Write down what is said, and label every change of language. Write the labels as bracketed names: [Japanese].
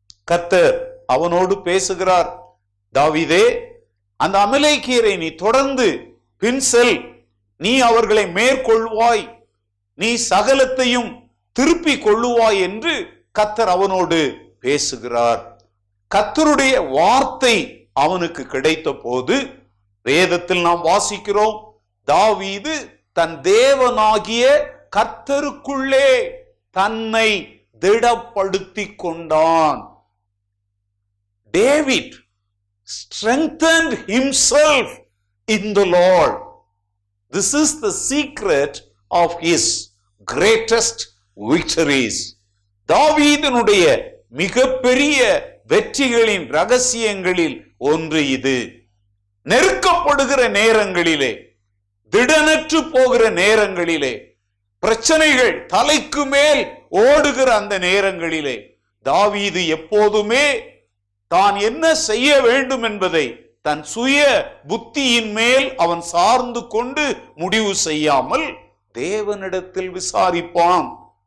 [Tamil] கர்த்தர் அவனோடு பேசுகிறார். தாவீதே, அந்த அமலேக்கியரை நீ தொடர்ந்து பின் செல், நீ அவர்களை மேற்கொள்வாய், நீ சகலத்தையும் திருப்பி கொள்ளுவாய் என்று கர்த்தர் அவனோடு பேசுகிறார். கர்த்தருடைய வார்த்தை அவனுக்கு கிடைத்த போது வேதத்தில் நாம் வாசிக்கிறோம், தாவீது தன் தேவனாகிய கர்த்தருக்குள்ளே தன்னை திடப்படுத்தி கொண்டான். [English] David strengthened himself in the Lord. This is the secret of his greatest victories. [Tamil] தாவீதினுடைய மிகப்பெரிய வெற்றிகளின் ரகசியங்களில் ஒன்று இது. நெருக்கப்படுகிற நேரங்களிலே, திடனற்று போகிற நேரங்களிலே, பிரச்சனைகள் தலைக்கு மேல் ஓடுகிற அந்த நேரங்களிலே தாவீது எப்போதுமே தான் என்ன செய்ய வேண்டும் என்பதை தன் சுய புத்தியின் மேல் அவன் சார்ந்து கொண்டு முடிவு செய்யாமல் தேவனிடத்தில் விசாரிப்பான்.